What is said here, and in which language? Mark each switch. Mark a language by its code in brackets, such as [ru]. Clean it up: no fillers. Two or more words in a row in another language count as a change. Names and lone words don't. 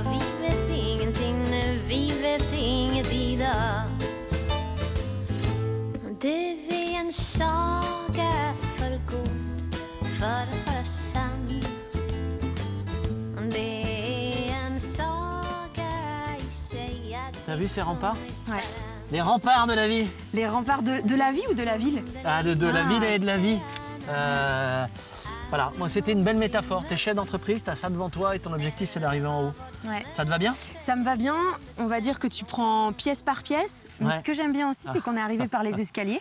[sv] Vi vet ingenting nu, vi vet inget idag. Du är en saga för god, för att vara sann. Det är en saga i sig att... [fr] T'as vu ces remparts? Ouais. Les remparts de la vie. Les remparts de la vie ou de la ville? De la ville et de la vie. Voilà, moi c'était une belle métaphore. T'es chef d'entreprise, t'as ça devant toi et ton objectif c'est d'arriver en haut. Ouais. Ça te va bien? Ça me va bien. On va dire que tu prends pièce par pièce. Mais ce que j'aime bien aussi, c'est qu'on est arrivé par les escaliers.